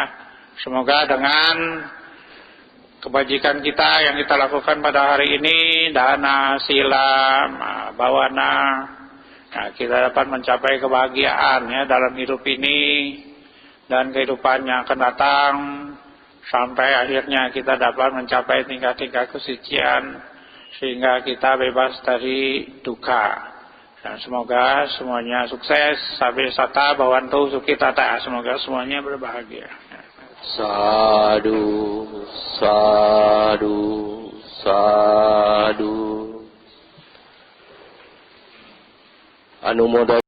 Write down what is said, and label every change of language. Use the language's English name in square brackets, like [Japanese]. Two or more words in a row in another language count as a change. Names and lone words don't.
[Indonesian] Semoga dengan kebajikan kita yang kita lakukan pada hari ini, [Pali] dana, sila, bawana, [Indonesian] nah, kita dapat mencapai kebahagiaan, ya, dalam hidup ini dan kehidupan yang akan datang, sampai akhirnya kita dapat mencapai tingkat-tingkat kesucian sehingga kita bebas dari duka, Dan semoga semuanya sukses. [Pali] Sabi sata bawantu suki tata. [Indonesian] Semoga semuanya berbahagia. [Pali] Sadu, sadu, sadu. Anu moda